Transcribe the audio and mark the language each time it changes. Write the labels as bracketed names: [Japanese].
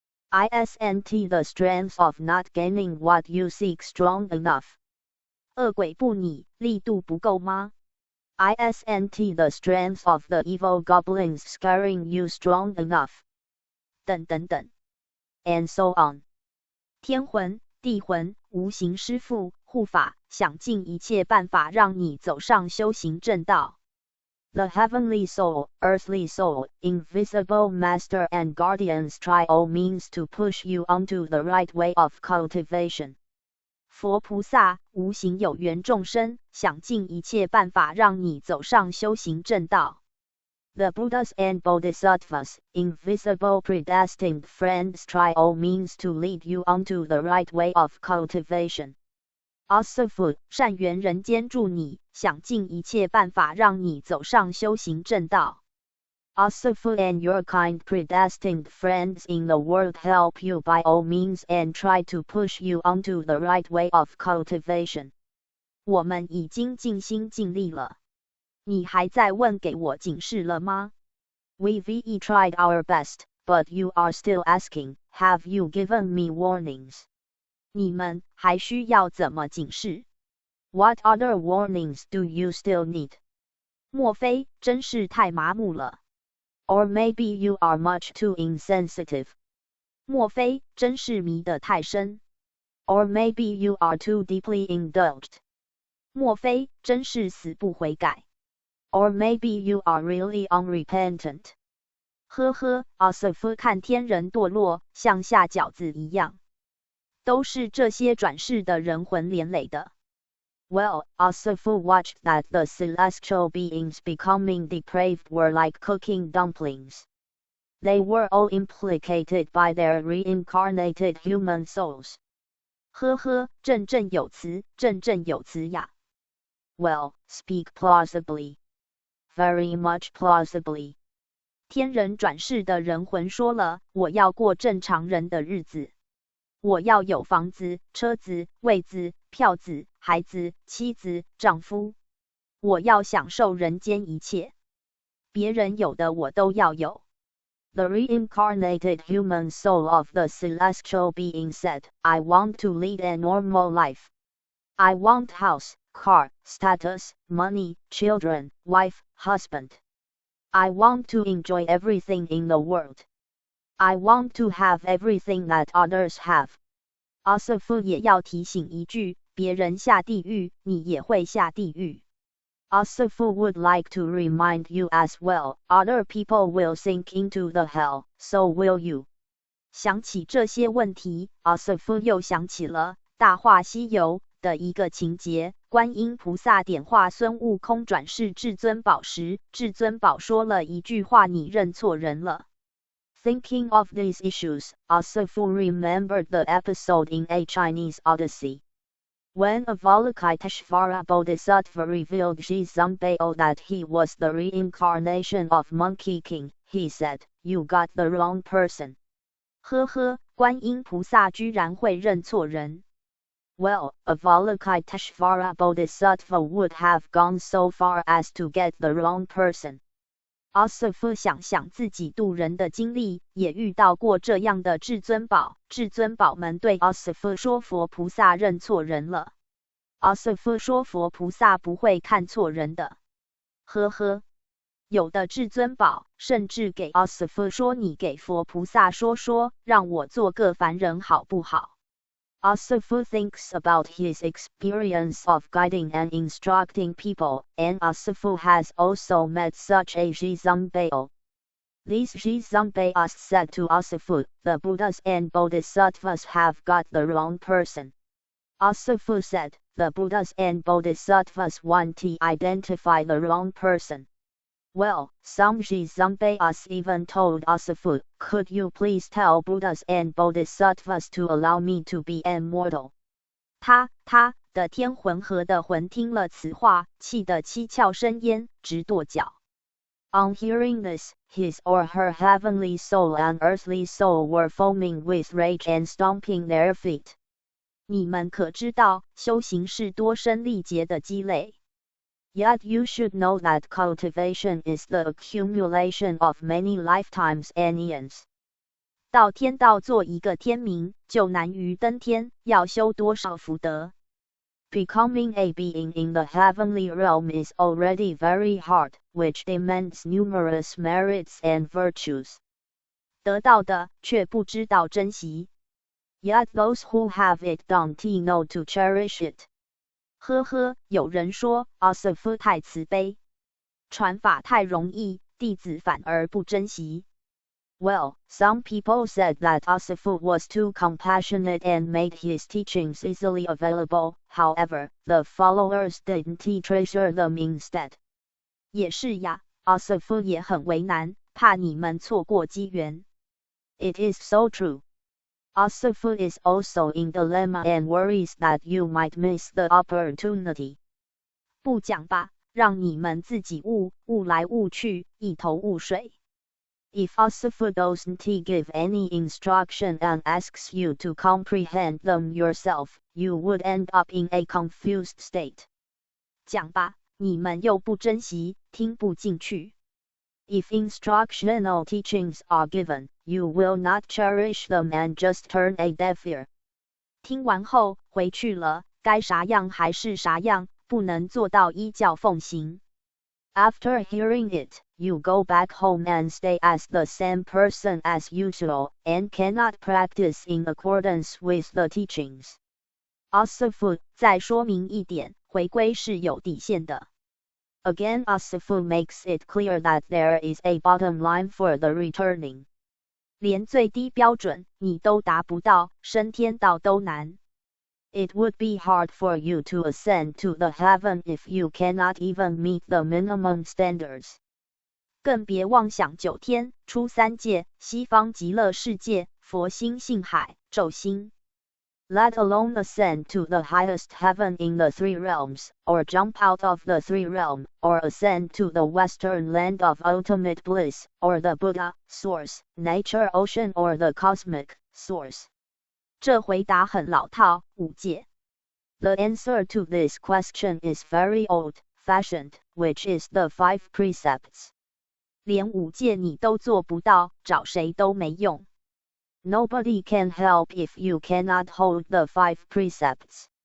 [English] Isn't the strength of not gaining what you seek strong enough? [Chinese] 恶鬼不拟力度不够吗？ [English] Isn't the strength of the evil goblins scaring you strong enough? [Chinese] 等等等 [English] And so on. [Chinese] 天魂、地魂、无形师父、护法，想尽一切办法让你走上修行正道。 [English] The heavenly soul, earthly soul, invisible master and guardians try all means to push you onto the right way of cultivation. [Chinese] 佛菩萨、无形有缘众生，想尽一切办法让你走上修行正道。 [English] The Buddhas and Bodhisattvas, invisible predestined friends, try all means to lead you onto the right way of cultivation. [Chinese] 阿瑟夫，善缘人间助你，想尽一切办法让你走上修行正道。 [English] Asifu and your kind predestined friends in the world help you by all means and try to push you onto the right way of cultivation. [Chinese] 我们已经尽心尽力了，你还在问给我警示了吗？ [English] We've tried our best, but you are still asking, have you given me warnings? [Chinese] 你们还需要怎么警示？ [English] What other warnings do you still need? [Chinese] 莫非真是太麻木了？ [English] Or maybe you are much too insensitive. [Chinese] 莫非真是迷得太深？ [English] Or maybe you are too deeply indulged. [Chinese] 莫非真是死不悔改？ [English] Or maybe you are really unrepentant. [Chinese] 呵呵，阿瑟夫看天人堕落，像下饺子一样，都是这些转世的人魂连累的。 [English] Well, Asifu watched that the celestial beings becoming depraved were like cooking dumplings. They were all implicated by their reincarnated human souls. [Chinese] 呵呵，振振有词，振振有词呀。 [English] Well, speak plausibly. Very much plausibly. [Chinese] 天人转世的人魂说了，我要过正常人的日子。我要有房子、车子、位子、票子、孩子、妻子、丈夫。我要享受人间一切，别人有的我都要有。 [English] The reincarnated human soul of the celestial being said, I want to lead a normal life. I want house, car, status, money, children, wife, husband. I want to enjoy everything in the world. I want to have everything that others have. [Chinese] 阿瑟夫也要提醒一句，别人下地狱，你也会下地狱。 [English] Asifu would like to remind you as well, other people will sink into the hell, so will you. [Chinese] 想起这些问题，阿瑟夫又想起了《大话西游》的一个情节，观音菩萨点化孙悟空转世至尊宝时，至尊宝说了一句话：“你认错人了。” [English] Thinking of these issues, Asifu remembered the episode in A Chinese Odyssey. When Avalokiteshvara Bodhisattva revealed Shizambao that he was the reincarnation of Monkey King, he said, "You got the wrong person." [Chinese] 呵呵，观音菩萨居然会认错人。 [English] Well, Avalokiteshvara Bodhisattva would have gone so far as to get the wrong person. [Chinese] 阿瑟夫想想自己渡人的经历，也遇到过这样的至尊宝。至尊宝们对阿瑟夫说：“佛菩萨认错人了。” 阿瑟夫说：“佛菩萨不会看错人的。” 呵呵，有的至尊宝甚至给阿瑟夫说：“你给佛菩萨说说，让我做个凡人好不好？” [English] Asifu thinks about his experience of guiding and instructing people, and Asifu has also met such a Shizambao. These Shizambaos said to Asifu, "The Buddhas and Bodhisattvas have got the wrong person." Asifu said, "The Buddhas and Bodhisattvas want to identify the wrong person." Well, some Shizambaos even told Asifu, "Could you please tell Buddhas and Bodhisattvas to allow me to be immortal?" [Chinese] 他的天魂河的魂听了此话，气得七窍生烟，直跺脚。 [English] On hearing this, his or her heavenly soul and earthly soul were foaming with rage and stomping their feet. [Chinese] 你们可知道，修行是多生历劫的积累。 [English] Yet you should know that cultivation is the accumulation of many lifetimes and eons. [Chinese] 到天道做一个天民，就难于登天，要修多少福德。 [English] Becoming a being in the heavenly realm is already very hard, which demands numerous merits and virtues. [Chinese] 得到的却不知道珍惜。 [English] Yet those who have it don't know to cherish it. [Chinese] 呵呵，有人说阿瑟夫太慈悲，传法太容易，弟子反而不珍惜。 [English] Well, some people said that Asifu was too compassionate and made his teachings easily available. However, the followers didn't treasure them instead. [Chinese] 也是呀，阿瑟夫也很为难，怕你们错过机缘。 [English] It is so true. Asifu is also in dilemma and worries that you might miss the opportunity. [Chinese] 不讲吧，让你们自己悟来悟去，一头雾水。 [English] If Asifu doesn't give any instruction and asks you to comprehend them yourself, you would end up in a confused state. [Chinese] 讲吧，你们又不珍惜，听不进去。 [English] If instructional teachings are given, you will not cherish them and just turn a deaf ear. [Chinese] 听完后回去了，该啥样还是啥样，不能做到依教奉行。 [English] After hearing it, you go back home and stay as the same person as usual, and cannot practice in accordance with the teachings. [Chinese] Asifu 再说明一点，回归是有底线的。 [English] Again, Asifu makes it clear that there is a bottom line for the returning. [Chinese] 连最低标准你都达不到，升天道都难。 [English] It would be hard for you to ascend to the heaven if you cannot even meet the minimum standards. [Chinese] 更别妄想九天、出三界、西方极乐世界、佛心性海、咒心。 [English] Let alone ascend to the highest heaven in the three realms, or jump out of the three realm, or ascend to the western land of ultimate bliss, or the Buddha, source, nature ocean or the cosmic, source. [Chinese] 这回答很老套，五戒。 [English] The answer to this question is very old-fashioned, which is the 5 precepts. [Chinese] 连五戒你都做不到，找谁都没用。 [English] Nobody can help if you cannot hold the 5 precepts.